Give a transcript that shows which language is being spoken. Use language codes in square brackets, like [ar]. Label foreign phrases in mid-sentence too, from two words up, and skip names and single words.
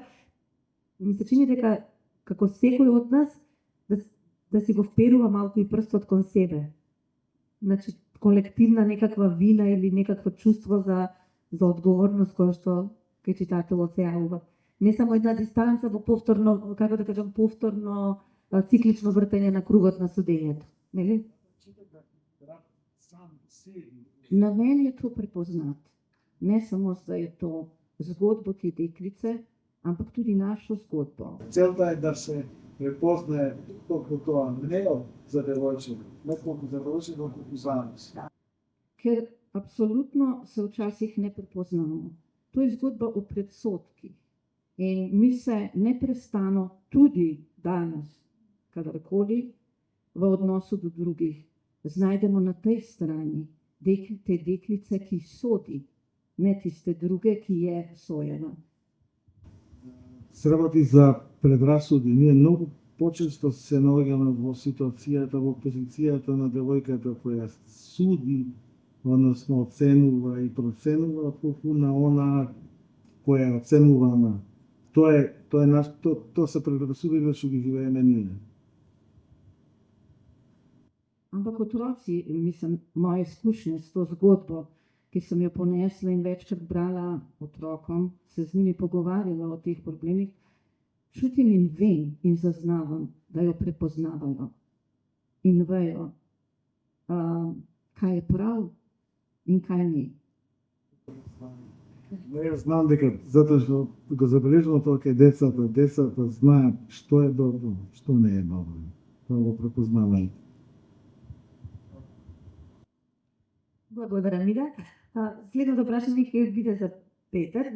[mk] Ми се чини дека како секој од нас да си го вперува малку и прстот кон себе. Значи, колективна некаква вина или некакво чувство за одговорност која што кај читателот се јавува. Не само една дистанца во повторно, како да кажам, повторно циклично вртење на кругот на судењето. Нели? [sl] Na meni je to prepoznat. Ne samo, da je to zgodbo te deklice, ampak tudi našo zgodbo. [mk] Целта е да се препознае толку тоа не за девојче, не толку за девојче, колку за нас. [sl] Ker absolutno se včasih ne prepoznamo. To je zgodba o predsodkih. In mi se neprestano, tudi danes, kadarkoli, v odnosu do drugih, znajdemo na tej strani te deklice, ki sodi, ne tiste druge, ki je sojena. [mk] Се работи за предрасуди. Ние многу почесто се наоѓаме во ситуацијата, во позицијата на девојката која суди, односно оценува и проценува колку на она која е оценувана. Тоа се предрасудите што ги живееме ние. [sl] Ampak otroci, mislim, moje izkušnje s to zgodbo, ki sem jo ponesla in večkrat brala otrokom, se z njimi pogovarjala o teh problemih, čutim in vem in zaznavam, da jo prepoznavajo in vejo, kaj je prav in kaj ni. [mk] Јас знам дека затоа што го забележувам тоа кај децата знаат што е добро, што не е добро. Тоа го препознаваат. Благодарам, Мига. Следното прашање ќе биде за Петар.